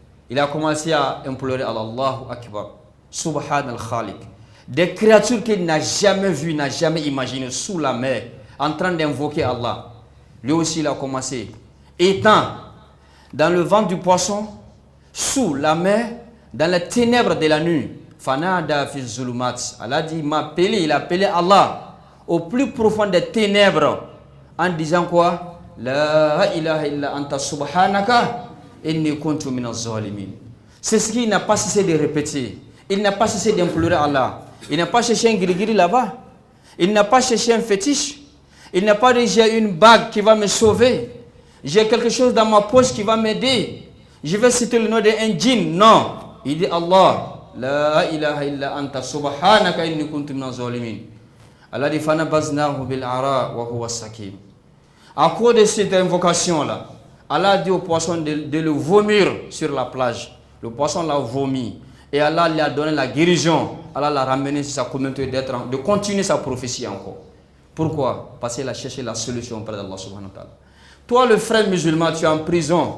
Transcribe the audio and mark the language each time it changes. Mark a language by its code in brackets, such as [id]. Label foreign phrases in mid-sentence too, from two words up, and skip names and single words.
[fr] Il a commencé à implorer à [ar] الله أكبر، سبحان الخالق. [fr] Des créatures qu'il n'a jamais vues, n'a jamais imaginées sous la mer, en train d'invoquer Allah. Lui aussi, il a commencé. Étant dans le ventre du poisson, sous la mer, dans les ténèbres de la nuit. [ar] فنادى في ظلمات. [fr] Allah dit, il a appelé Allah au plus profond des ténèbres en disant quoi? [ar] لا إله إلا أنت سبحانك إني كنت من الظالمين. [fr] C'est ce qu'il n'a pas cessé de répéter. Il n'a pas cessé d'implorer Allah. Il n'a pas cherché un guiri là-bas. Il n'a pas cherché un fétiche. Il n'a pas dit j'ai une bague qui va me sauver. J'ai quelque chose dans ma poche qui va m'aider. Je vais citer le nom d'un djinn. Non. Il dit Allah. [ar] لا إله إلا أنت سبحانك إني كنت من الظالمين. [fr] Allah dit [ar] فنبذناه بالعراء وهو سقيم. [fr] À cause de cette invocation-là, Allah dit au poisson de le vomir sur la plage. Le poisson l'a vomi. Et Allah lui a donné la guérison. Allah l'a ramené sur sa communauté de continuer sa prophétie encore. Pourquoi? Parce qu'il a cherché la solution auprès d'Allah [ar] سبحانه وتعالى. [fr] Toi, le frère musulman, tu es en prison.